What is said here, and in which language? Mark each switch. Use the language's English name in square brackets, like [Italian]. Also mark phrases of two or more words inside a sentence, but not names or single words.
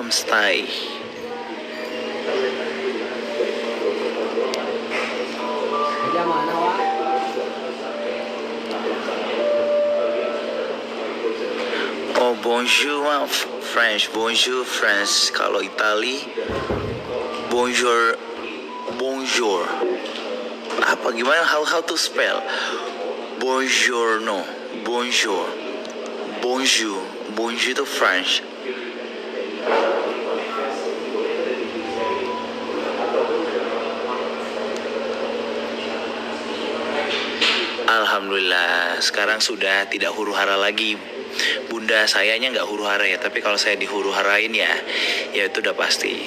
[Indonesian] Tai. Kerja mana, Wak? [French] Oh, bonjour French, bonjour France. [Indonesian] Kalau Itali, [French] bonjour, bonjour. [Indonesian] Apa gimana? [English] How to spell? [French] Bonjour, no, bonjour, bonjour, bonjour itu French. [Indonesian] Alhamdulillah, sekarang sudah tidak huru-hara lagi. Bunda sayanya nggak huru-hara ya, tapi kalau saya dihuru-harain ya itu udah pasti.